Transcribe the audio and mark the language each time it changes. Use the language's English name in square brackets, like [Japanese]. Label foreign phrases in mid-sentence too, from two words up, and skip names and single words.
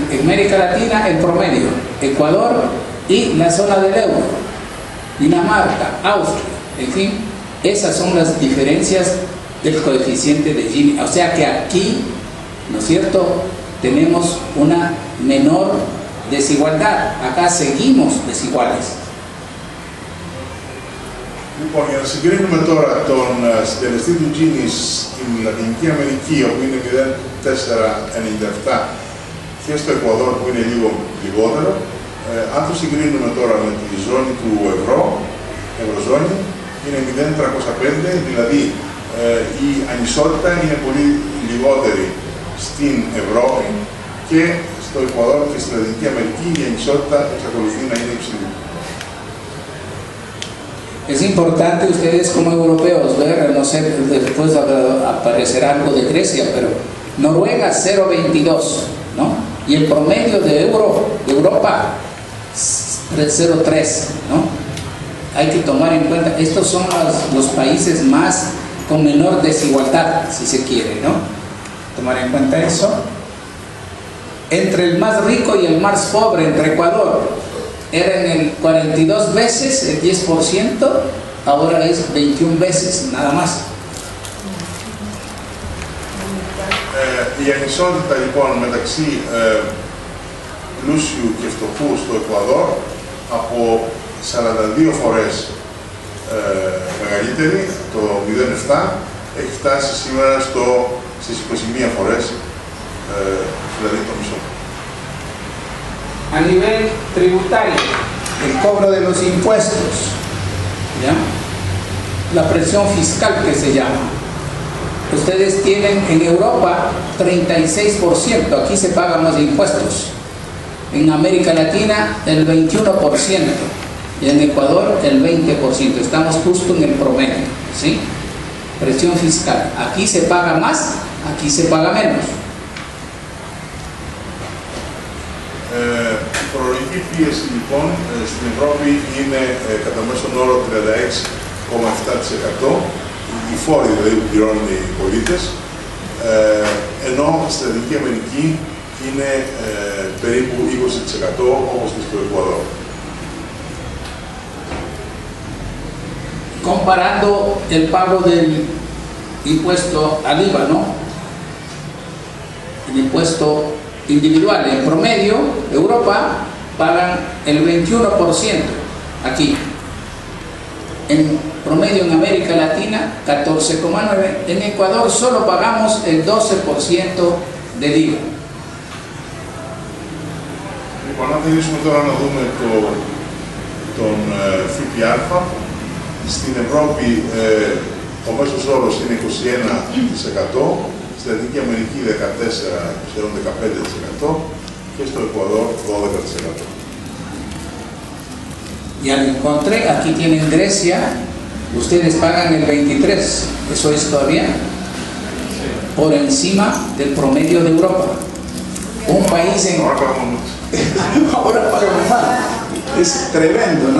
[Spanish] En América Latina el promedio, Ecuador y la zona del euro, Dinamarca, Austria, en fin, esas son las diferencias del coeficiente de Gini. O sea que aquí, ¿no es cierto?, tenemos una menor desigualdad. Acá seguimos desiguales. [Greek] Λοιπόν, για να συγκρίνουμε τώρα τον συντελεστή του Gini στην Λατινική Αμερική, όπου είναι 0,497, και στο Εκουαδόρ, που είναι λίγο λιγότερο, αν το συγκρίνουμε τώρα με τη ζώνη του ευρώ, ευρωζώνη, είναι 0,305, δηλαδή η ανισότητα είναι πολύ λιγότερη στην Ευρώπη, και στο Εκουαδόρ και στη Λατινική Αμερική η ανισότητα εξακολουθεί να είναι υψηλή. [Spanish] Es importante ustedes como europeos ver, no sé, después aparecerá algo de Grecia, pero Noruega 0,22, ¿no? Y el promedio de Europa 0,3, ¿no? Hay que tomar en cuenta, estos son los países más con menor desigualdad, si se quiere, ¿no? Tomar en cuenta eso. Entre el más rico y el más pobre, entre Ecuador, era en el 42 veces, el 10%, ahora es 21 veces, nada más. [Greek] Η ανισότητα λοιπόν μεταξύ πλούσιου και φτωχού στο Εκουαδόρ από 42 φορές μεγαλύτερη, το 0,7, έχει φτάσει σήμερα στις 21 φορές, δηλαδή το μισό. [Spanish] A nivel tributario, el cobro de los impuestos, ¿ya? La presión fiscal que se llama. Ustedes tienen en Europa 36%, aquí se pagan más impuestos. En América Latina el 21% y en Ecuador el 20%. Estamos justo en el promedio, ¿sí? Presión fiscal. Aquí se paga más, aquí se paga menos. [Greek] Η φορολογική πίεση λοιπόν στην Ευρώπη είναι κατά μέσον όρο 36,7%, οι φόροι δηλαδή που πληρώνουν οι πολίτες, ενώ στη Λατινική Αμερική είναι περίπου 20% όπως και στο Εκουαδόρ. [Spanish] Comparando el pago del impuesto al IVA, ¿no? El impuesto individual, en promedio, Europa pagan el 21% aquí. En promedio en América Latina, 14,9%. En Ecuador solo pagamos el 12% del IVA. [Greek] Λοιπόν, αν θέλουμε τώρα να δούμε τον ΦΠΑ, στην Ευρώπη ο μέσος όρος είναι 21%, στη Λατινική Αμερική 14, σχεδόν 15% και στο Εκουαδόρ 12%. [Spanish] Y al encontré, aquí tienen Grecia, ustedes pagan el 23%, ¿eso es todavía? Por encima del promedio de Europa. Un país en... Ahora pagamos mucho. Ahora pagamos más. Es tremendo, ¿no?